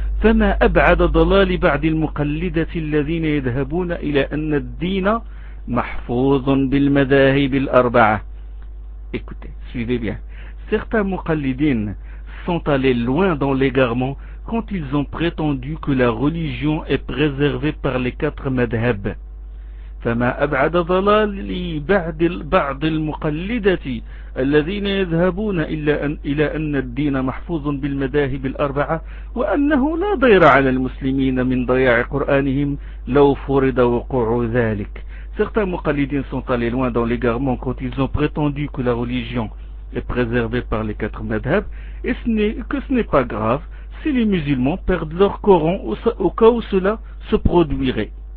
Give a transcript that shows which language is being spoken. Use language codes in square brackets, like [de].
[ar] فَمَا أَبْعَدَ ضَلَالِ بَعْدِ الْمُقَلِّدَةِ الَّذِينَ يَذْهَبُونَ إِلَىٰ أَنَّ الدِّينَ محفوظ بالمذاهب الأربعة. [fr] Écoutez, suivez bien. Certains muqallidines sont allés loin dans l'égarement quand ils ont prétendu que la religion est préservée par les quatre madhab. [ar] فما أبعد ضلالي بعض المقلدة الذين يذهبون إلى أن الدين محفوظ بالمذاهب الأربعة وأنه لا ضير على المسلمين من ضياع قرآنهم لو فرض وقوع ذلك. [fr] Certains muqallidines sont allés loin dans l'égarement quand ils ont prétendu que la religion est préservé par les quatre madhabs, et ce n'est pas grave si les musulmans perdent leur Coran au cas où cela se produirait.